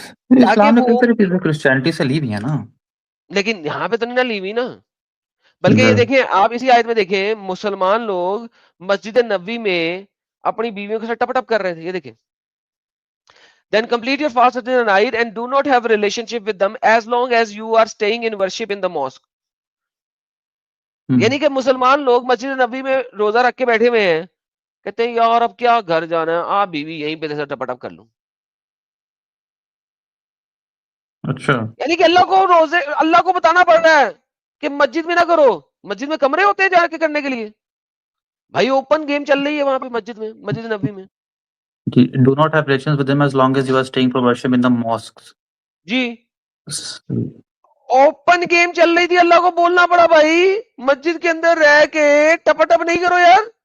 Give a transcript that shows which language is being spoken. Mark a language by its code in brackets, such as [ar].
[ur] اسلام نے وہ کئی ساری چیزیں کرسچینٹی سے لی بھی ہیں نا. لیکن یہاں پہ تو نہیں نہ لی ہوئی نا. بلکہ یہ دیکھیں آپ اسی آیت میں دیکھیں مسلمان لوگ مسجد نبوی میں اپنی بیویوں کے ساتھ ٹپ ٹپ کر رہے تھے. یہ دیکھیں [en] then complete your fast at the night and do not have a relationship with them as long as you are staying in worship in the mosque. [ur] یعنی کہ مسلمان لوگ مسجد نبوی میں روزہ رکھ کے بیٹھے ہوئے ہیں، کہتے ہیں یار اب کیا گھر جانا ہے، آپ بیوی یہیں پہ ٹپ ٹپ کر لوں. اچھا. یعنی کہ اللہ کو بتانا پڑ رہا ہے کہ مسجد میں نہ کرو. مسجد میں کمرے ہوتے ہیں جا کے کرنے کے لیے. بھائی اوپن گیم چل رہی ہے وہاں پہ مسجد میں، مسجد نبوی میں. [en] Do not have relations with them as long as you are staying for worship in the mosques. [ur] جی open game چل رہی تھی، اللہ کو بولنا پڑا بھائی مسجد کے اندر رہ کے ٹپ ٹپ نہیں کرو یار.